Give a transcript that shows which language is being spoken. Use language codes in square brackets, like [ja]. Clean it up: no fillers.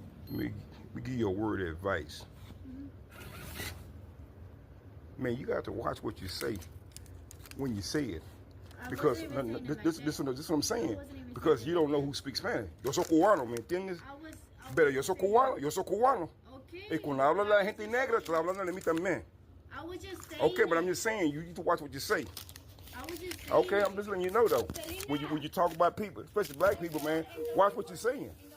[en] Let me give you a word of advice. Man, you got to watch what you say when you say it. Because this is what I'm saying. Because you don't know who speaks Spanish. [es] Yo soy cubano, ¿me entiendes? Pero yo soy cubano, Y cuando habla la gente negra, estoy hablando de mí también. [en] I was just saying. Okay, but I'm just saying, you need to watch what you say. I was just saying. Okay, I'm just letting you know though. When you talk about people, especially black people, man, watch what you're saying.